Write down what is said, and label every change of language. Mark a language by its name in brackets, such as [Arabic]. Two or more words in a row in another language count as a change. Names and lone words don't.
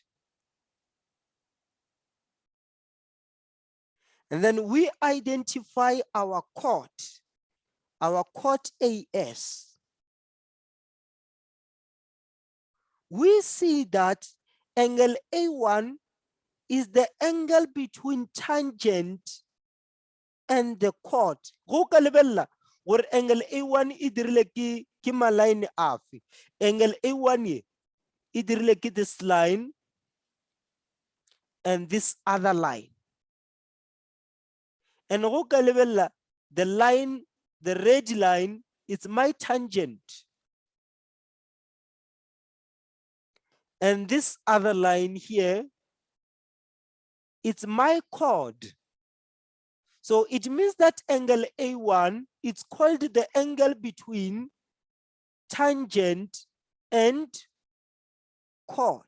[English] And then we identify our chord AS. We see that angle A1 is the angle between tangent and the chord. [Northern Sotho] Go ka lebella gore angle A1 e dirile ke maline afe. [English] Angle A1 [Northern Sotho] e dirile ke [English] this line and this other line. And [Northern Sotho] go ka lebella [English] the line, the red line, it's my tangent. And this other line here, it's my chord. So it means that angle A1, it's called the angle between tangent and chord.